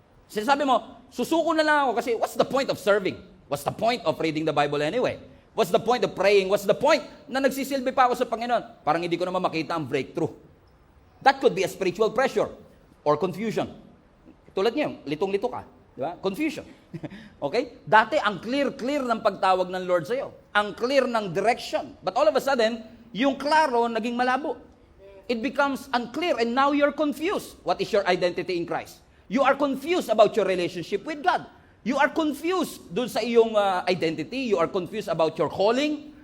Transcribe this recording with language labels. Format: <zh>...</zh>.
<tl>Sinasabi mo, susuko na lang ako kasi</tl> <en>what's the point of serving? What's the point of reading the Bible anyway? What's the point of praying? What's the point</en> <tl>na nagsisilbi pa ako sa Panginoon? Parang hindi ko naman makita ang breakthrough.</tl> <en>That could be a spiritual pressure or confusion.</en> <tl>Tulad niyo, litong-lito ka. Di ba? Confusion. Okay? Dati, ang clear ng pagtawag ng Lord sa'yo. Ang clear ng direction.</tl> <en>But all of a sudden,</en> <tl>yung klaro naging malabo.</tl> <en>It becomes unclear and now you're confused. What is your identity in Christ? You are confused about your relationship with God. You are confused</en> <tl>dun sa iyong identity.</tl> <en>You are confused about your calling.</en>